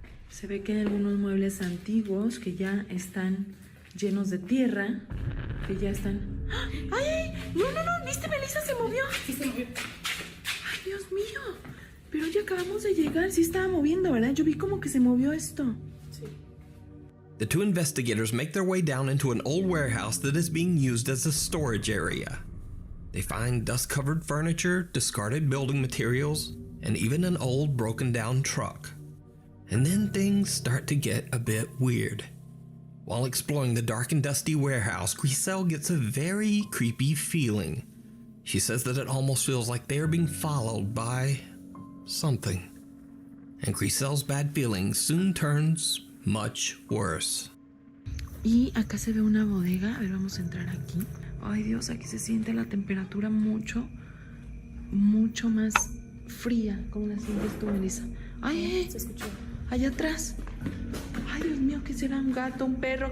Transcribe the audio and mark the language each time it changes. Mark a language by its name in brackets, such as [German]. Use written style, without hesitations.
[Spanish] Se ve que hay algunos muebles antiguos que ya están llenos de tierra, que ya están... ¡Ay! No, ¿viste, Melissa? Se movió. Sí, se movió. ¡Ay, Dios mío! Pero ya acabamos de llegar. Sí estaba moviendo, ¿verdad? Yo vi como que se movió esto. Sí. [English] The two investigators make their way down into an old warehouse that is being used as a storage area. They find dust-covered furniture, discarded building materials, and even an old broken-down truck. And then things start to get a bit weird. While exploring the dark and dusty warehouse, Griselle gets a very creepy feeling. She says that it almost feels like they are being followed by something. And Griselle's bad feeling soon turns much worse. [Spanish] Y acá se ve una bodega. A ver, vamos a entrar aquí. Ay, Dios, aquí se siente la temperatura mucho más fría. ¿Cómo la sientes tú, Melissa? Ay, Se escuchó. allá atrás. Ay, Dios mío, ¿qué será? ¿Un gato, un perro?